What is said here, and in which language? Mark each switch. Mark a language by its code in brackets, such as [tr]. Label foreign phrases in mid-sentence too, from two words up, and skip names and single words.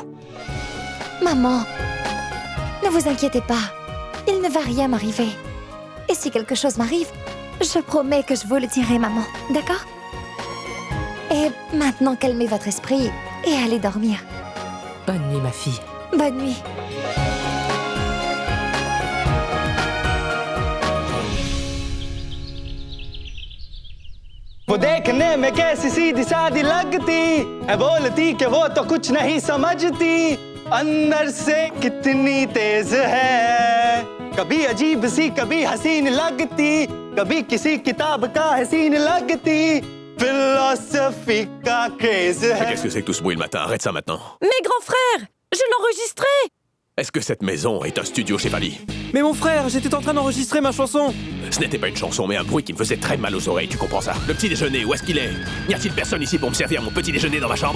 [fr] Maman, ne vous inquiétez pas. Il ne va rien m'arriver. Et si quelque chose m'arrive, je promets que je vous le dirai, maman. D'accord? Et maintenant, calmez votre esprit et allez dormir. Bonne nuit, ma fille. Bonne nuit. [hi] वो देखने में कैसी सीधी सादी लगती है, बोलती कि वो तो कुछ नहीं समझती, अंदर से कितनी तेज है, कभी अजीब सी कभी हसीन लगती, कभी किसी किताब का हसीन लगती, फिलॉसफी का क्रेज है. [fr] Qu'est-ce que c'est que tout ce bruit le matin? Arrête ça maintenant. Mais grand frère, je l'enregistrais! Est-ce que cette maison est un studio chez Bali? Mais mon frère, j'étais en train d'enregistrer ma chanson. Ce n'était pas une chanson, mais un bruit qui me faisait très mal aux oreilles, tu comprends ça? Le petit déjeuner, où est-ce qu'il est? N'y a-t-il personne ici pour me servir mon petit déjeuner dans ma chambre?